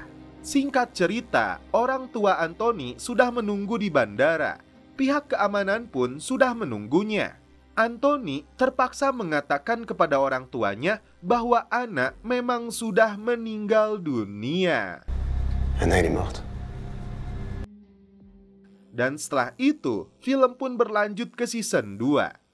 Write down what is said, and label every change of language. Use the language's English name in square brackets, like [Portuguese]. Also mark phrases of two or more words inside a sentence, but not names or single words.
[Indonesian] Singkat cerita, orang tua Anthony sudah menunggu di bandara. Pihak keamanan pun sudah menunggunya. Anthony terpaksa mengatakan kepada orang tuanya bahwa Anna memang sudah meninggal dunia. [French] Anna, elle est morte. [Indonesian] Dan setelah itu, film pun berlanjut ke season 2.